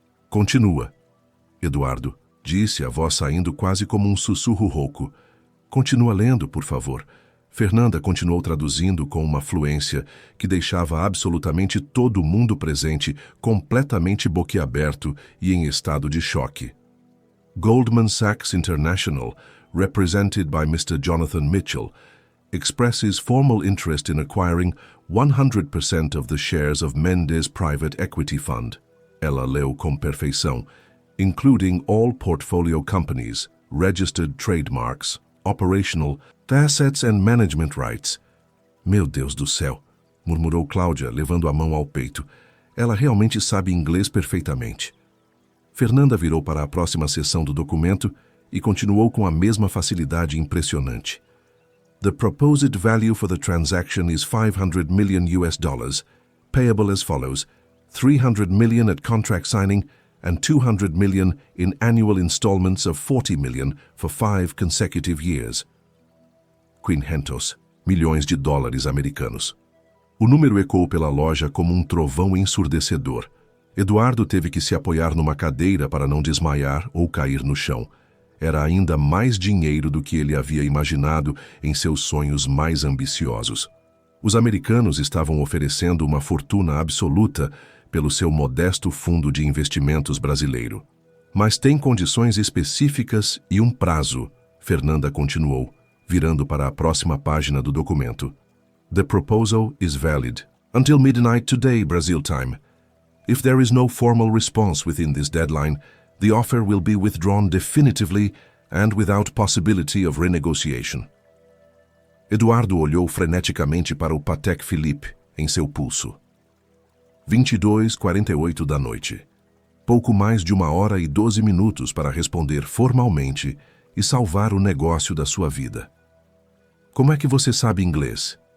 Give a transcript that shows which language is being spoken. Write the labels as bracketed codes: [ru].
[pt] Continua, Eduardo, disse, a voz saindo quase como um sussurro rouco. Continua lendo, por favor. Fernanda continuou traduzindo com uma fluência que deixava absolutamente todo mundo presente completamente boquiaberto e em estado de choque. [en] Goldman Sachs International, represented by Mr. Jonathan Mitchell, expresses formal interest in acquiring 100% of the shares of Mendes Private Equity Fund. [pt] Ela leu com perfeição, [en] including all portfolio companies, registered trademarks, operational, assets and management rights. [pt] Meu Deus do céu, murmurou Cláudia, levando a mão ao peito. Ela realmente sabe inglês perfeitamente. Fernanda virou para a próxima seção do documento e continuou com a mesma facilidade impressionante. [en] The proposed value for the transaction is $500 million, payable as follows: $300 million at contract signing and $200 million in annual installments of $40 million for 5 consecutive years. [pt] $500 milhões americanos. O número ecoou pela loja como um trovão ensurdecedor. Eduardo teve que se apoiar numa cadeira para não desmaiar ou cair no chão. Era ainda mais dinheiro do que ele havia imaginado em seus sonhos mais ambiciosos. Os americanos estavam oferecendo uma fortuna absoluta pelo seu modesto fundo de investimentos brasileiro. Mas tem condições específicas e um prazo, Fernanda continuou, virando para a próxima página do documento. [en] The proposal is valid until midnight today, Brazil time. If there is no formal response within this deadline, the offer will be withdrawn definitively and without possibility of renegotiation. [pt] Eduardo olhou freneticamente para o Patek Philippe em seu pulso. 22h48 da noite. Pouco mais de 1 hora e 12 minutos para responder formalmente e salvar o negócio da sua vida. Como é que você sabe inglês?